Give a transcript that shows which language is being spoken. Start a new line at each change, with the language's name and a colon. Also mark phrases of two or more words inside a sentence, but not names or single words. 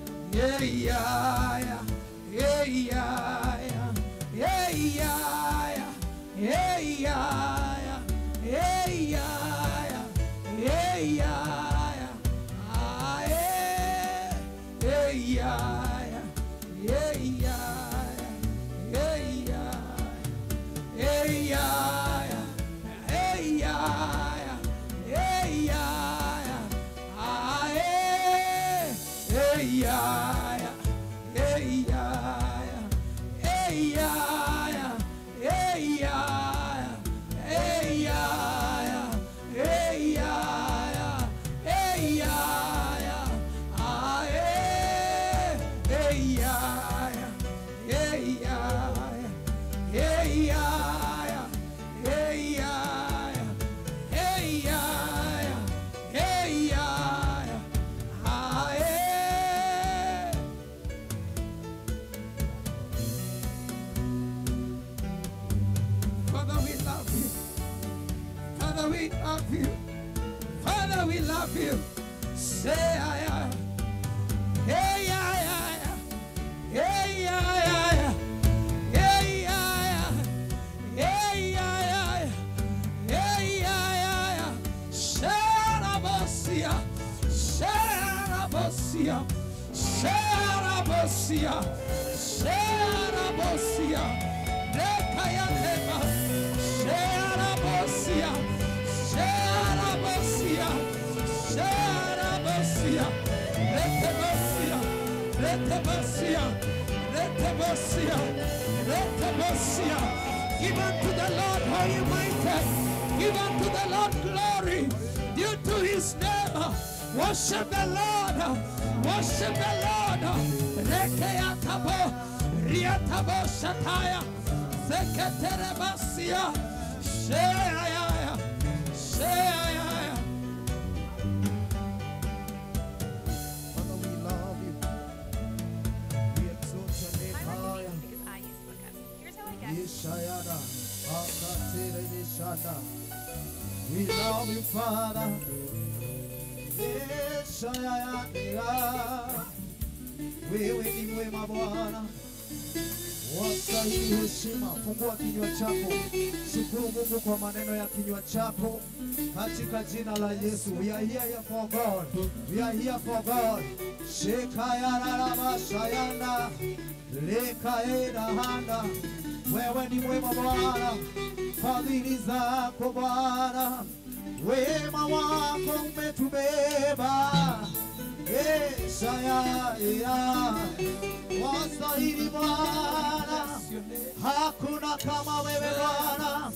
English: yeah, yeah, yeah, yeah, yeah, yeah, yeah, yeah, yeah, yeah, yeah, yeah, ah, yeah, yeah, yeah, yeah, yeah, yeah, yeah. Hey ya, hey ya, ah hey, hey ya, hey ya, hey ya, hey ya, hey ya, hey ya, hey ya, ah hey, hey ya, hey ya, hey ya. Hey ya, hey ya, hey ya, ah, hey. Father, we love you. Father, we love you. Father, we love you. Say ya, hey ya, hey ya, hey ya. Hey, yeah, hey, yeah, Sharabosia, Sharabosia, Sharabosia, Sharabosia, Rekayatema, Sharabosia, Sharabosia, Sharabosia, Retabosia, Retabosia, Retabosia, Retabosia. Give unto the Lord all you mighty. Give unto the Lord glory due to his name. Worship the Lord. Worship the Lord. Rekeyatabo, Riatabo Shataya, Seketerebasia, Sheaya, Sheaya. Father, we love you. We exalt your name high. Because I used to look up. Here's how I guess. Yeshayada, Akatere Deshana. We love you, Father. Yeshayada.
Swahili: Wewe ni mwema Bwana. Wastahili heshima. Fungua kinywa chako. Shukuru Mungu kwa maneno ya kinywa chako. Katika jina la Yesu.
English: We are here for God. We are here for God. Shekayana Shayana. Lekaeda handa.
Swahili: Wewe ni mwema Bwana, fadhili zako Bwana, wema wako umetubeba. Shaya, wastahili Bwana, hakuna kama wewe Bwana.